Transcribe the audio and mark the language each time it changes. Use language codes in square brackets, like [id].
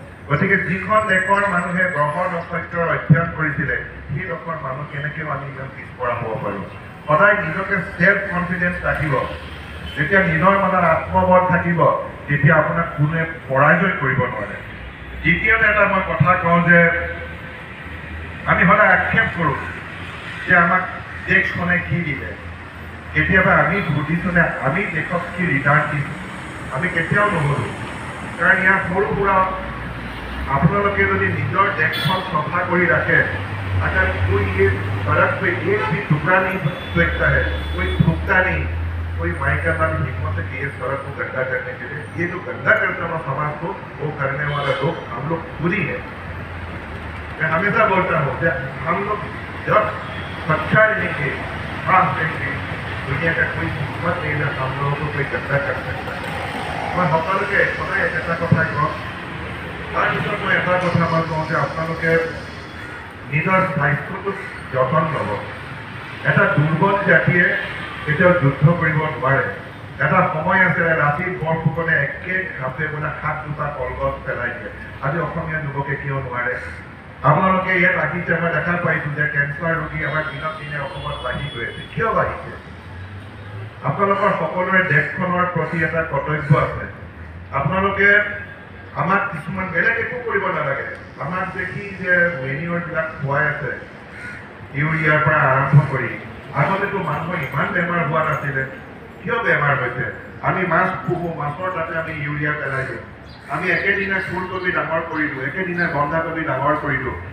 [as] গতিকে যিখন দেশৰ মানুহে গ্ৰহ নক্ষত্ৰৰ অধ্যয়ন কৰিছিলে, সেই দেশৰ মানুহ কেনেকৈ আমি ইমান পিছপৰা হ'ব পাৰোঁ? সদায় নিজকে সেলফ কনফিডেন্স ৰাখিব। যেতিয়া নিজৰ মনত আত্মবল থাকিব, তেতিয়া আপোনাক কোনে পৰাজয় কৰিব নোৱাৰে। দ্বিতীয়তে এটা মই কথা কওঁ যে আমি সদায় আক্ষেপ কৰোঁ যে আমাক দেশখনে কি দিলে। কেতিয়াবা আমি সুধিছোঁনে আমি দেশক কি ৰিটাৰ্ণ দিছোঁ? আমি কেতিয়াও নুসুধোঁ। কাৰণ ইয়াৰ সৰু সুৰা আপোনালোকে যদি নিজৰ দেশখন চফা কৰি ৰাখে, [hi] अगर कोई ये सड़क पे एक भी टुकड़ा नहीं फेंकता है, कोई थूकता नहीं, कोई माई का नाम हिम्मत है कि ये सड़क को गंदा करने के लिए, ये जो गंदा करता है समाज को, वो करने वाला लोग हम लोग खुद ही है। मैं हमेशा बोलता हूँ कि हम लोग जब सच्चा रहेंगे, साफ रहेंगे, दुनिया का कोई हिम्मत नहीं है हम लोगों को कोई गंदा कर सकता है। [as] मैं সকলকে সদায় এটা কথা কওঁ। তাৰপিছত মই এটা কথা মই কওঁ যে আপোনালোকে নিজৰ স্বাস্থ্যটোক যতন ল'ব। এটা দুৰ্বল জাতিয়ে কেতিয়াও যুদ্ধ কৰিব নোৱাৰে। এটা সময় আছে ৰাতি বৰফুকনে একে ঘাপে বোলে 7 জোপা কলগছ পেলাই দিয়ে। আজি অসমীয়া যুৱকে কিয় নোৱাৰে? আপোনালোকে ইয়াত আহিছে, মই দেখা পাইছোঁ যে কেঞ্চাৰ ৰোগী আমাৰ দিনক দিনে অসমত বাঢ়ি গৈ আছে। কিয় বাঢ়িছে? আপোনালোকৰ সকলোৰে দেশখনৰ প্ৰতি এটা কৰ্তব্য আছে। আপোনালোকে আমাক কিছুমান বেলেগ একো কৰিব নালাগে। আমাক দেখি যে মেনিয়ৰবিলাক খুৱাই আছে, ইউৰিয়াৰ পৰা আৰম্ভ কৰি, আগতেতো মানুহৰ ইমান বেমাৰ হোৱা নাছিলে। কিয় বেমাৰ হৈছে? আমি মাছ পুহোঁ, মাছৰ তাতে আমি ইউৰিয়া পেলাই দিওঁ। আমি একেদিনাই ফুলকবি ডাঙৰ কৰি দিওঁ, একেদিনাই বন্ধাকবি ডাঙৰ কৰি দিওঁ।